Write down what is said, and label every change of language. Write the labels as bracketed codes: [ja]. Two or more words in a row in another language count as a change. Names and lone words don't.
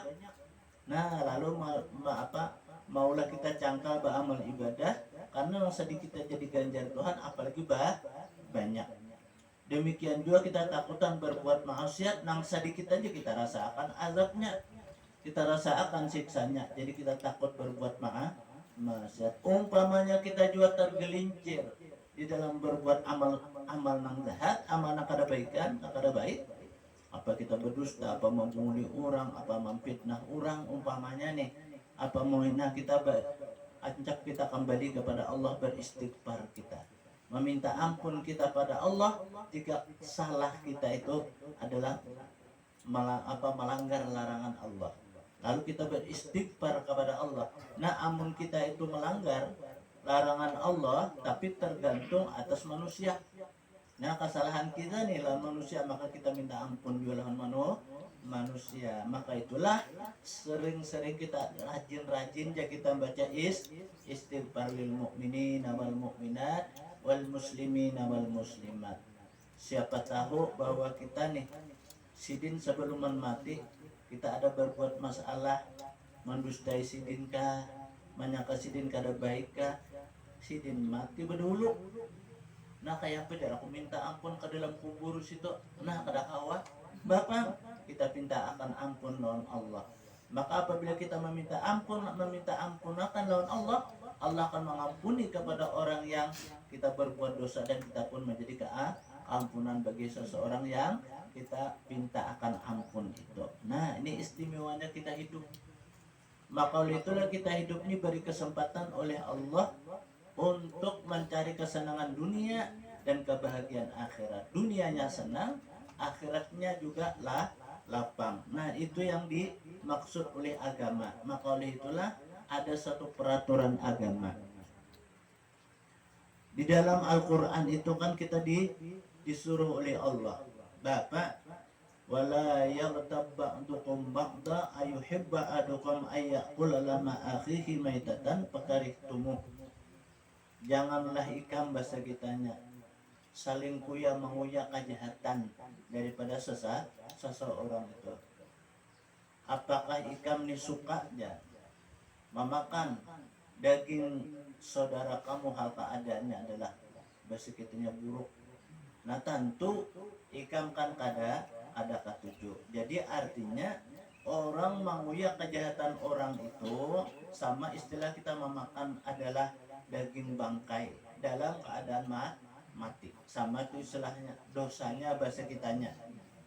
[id] Nah, lalu maulah kita cangkal beramal ibadah karena sedikit jadi ganjar Tuhan, apalagi banyak. Demikian juga kita takutan berbuat maksiat, nang sedikit aja kita rasakan azabnya, kita rasakan siksanya. Jadi kita takut berbuat maksiat. Umpamanya kita juga tergelincir di dalam berbuat amal nang jahat, amal nang kada baikan, kada baik, apa kita berdusta, apa membunuh orang, apa memfitnah orang, umpamanya nih, apa menghina kita, ajak kita kembali kepada Allah, beristighfar kita, meminta ampun kita pada Allah jika salah kita itu adalah melanggar larangan Allah. Lalu kita beristighfar kepada Allah. Nah, amun kita itu melanggar larangan Allah, tapi tergantung atas manusia. Nah, kesalahan kita nih lawan manusia, maka kita minta ampun juga lawan manusia. Maka itulah sering-sering kita rajin-rajin ya kita baca [ar] استغفار للمؤمنين والمؤمنات والمسلمين والمسلمات. [id] Siapa tahu bahwa kita nih sidin sebelum mati, kita ada berbuat masalah, mendustai sidin kah, menyangka sidin kada baik kah, sidin mati berdulu. Nah, kayak apa aku minta ampun ke dalam kubur situ, nah kada kawat Bapak, kita minta akan ampun lawan Allah. Maka apabila kita meminta ampun akan lawan Allah, Allah akan mengampuni kepada orang yang kita berbuat dosa, dan kita pun menjadi keampunan bagi seseorang yang kita minta akan ampun itu. Nah, ini istimewanya kita hidup. Maka oleh itulah kita hidup ini beri kesempatan oleh Allah untuk mencari kesenangan dunia dan kebahagiaan akhirat. Dunianya senang, akhiratnya juga lapang. Nah, itu yang dimaksud oleh agama. Maka oleh itulah ada satu peraturan agama. Di dalam Al-Quran itu kan kita disuruh oleh Allah, Bapak, [ar] ولا يغتب بعضكم بعضا أيحب أحدكم أن يأكل لحم أخيه ميتا فكرهتموه. [id] Janganlah ikam, bahasa kitanya, saling kuya menguya kejahatan daripada seseorang itu. Apakah ikam ni suka ya memakan daging saudara kamu, hal keadaannya adalah bahasa kitanya buruk. Nah, tentu ikam kan ada ketujuh. Jadi artinya orang menguya kejahatan orang itu sama istilah kita memakan adalah daging bangkai dalam keadaan mati, sama itu istilahnya, dosanya bahasa kitanya.